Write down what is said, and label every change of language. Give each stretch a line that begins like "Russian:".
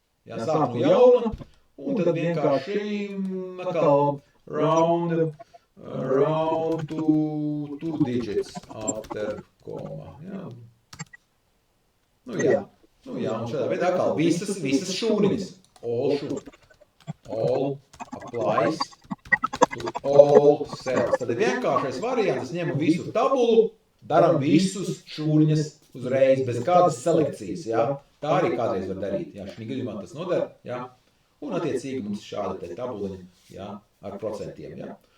Latvian: Jā, sāk no jauna, un tad vienkārši atkal
English: round to 2 digits after comma,
Latvian: ja? Nu jā, un šādā veidā atkal visas šūniņas.
English: All applies to all cells.
Latvian: Tad ir vienkāršais variants, ņemu visu tabulu, daram visus šūniņas uzreiz, bez kādas selekcijas, jā. Tā arī kādreiz var darīt, jā, šī gadījumā tas nodara, jā. Un attiecīgi mums šāda te tabuliņa, jā, ar procentiem, jā.